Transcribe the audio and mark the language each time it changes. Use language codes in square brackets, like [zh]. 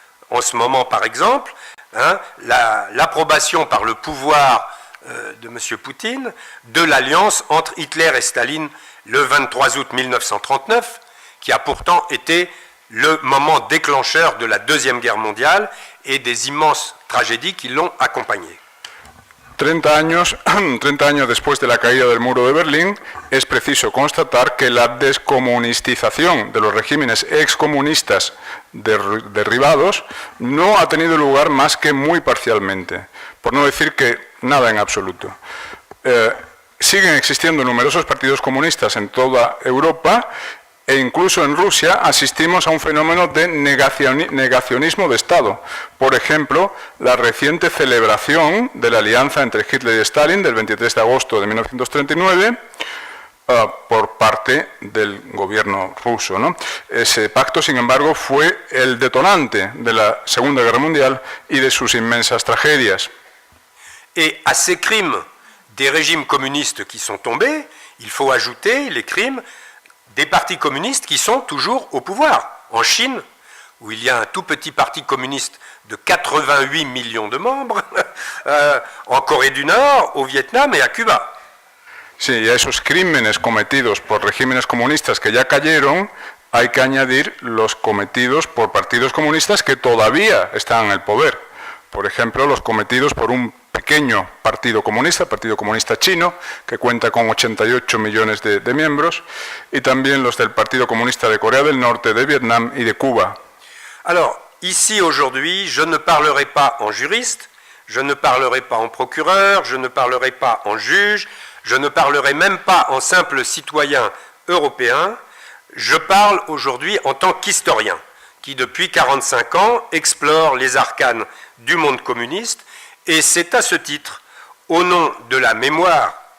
[fr] En ce moment, par exemple, l'approbation par le pouvoir de M. Poutine de l'alliance entre Hitler et Staline le 23 août 1939, qui a pourtant été le moment déclencheur de la Deuxième Guerre mondiale et des immenses tragédies qui l'ont accompagné. [es] 30 años después de la caída del muro de Berlín, es preciso constatar que la descomunistización de los regímenes excomunistas derribados no ha tenido lugar más que muy parcialmente, por no decir que nada en absoluto. Siguen existiendo numerosos partidos comunistas en toda Europa, e incluso en Rusia asistimos a un fenómeno de negacionismo de Estado. Por ejemplo, la reciente celebración de la alianza entre Hitler y Stalin del 23 de agosto de 1939 por parte del gobierno ruso, ¿no? Ese pacto, sin embargo, fue el detonante de la Segunda Guerra Mundial y de sus inmensas tragedias. [fr] Et à ces crimes des régimes communistes qui sont tombés, il faut ajouter les crimes des partis communistes qui sont toujours au pouvoir. En Chine, où il y a un tout petit parti communiste de 88 millions de membres, en Corée du Nord, au Vietnam et à Cuba. [es] Sí, y a esos crímenes cometidos por regímenes comunistas que ya cayeron, hay que añadir los cometidos por partidos comunistas que todavía están en el poder. Por ejemplo, los cometidos por un pequeño partido comunista chino, que cuenta con 88 millones de miembros, y también los del Partido Comunista de Corea del Norte, de Vietnam y de Cuba. [fr] Alors, ici aujourd'hui, je ne parlerai pas en juriste, je ne parlerai pas en procureur, je ne parlerai pas en juge, je ne parlerai même pas en simple citoyen européen, je parle aujourd'hui en tant qu'historien, qui depuis 45 ans explore les arcanes du monde communiste, et c'est à ce titre, au nom de la mémoire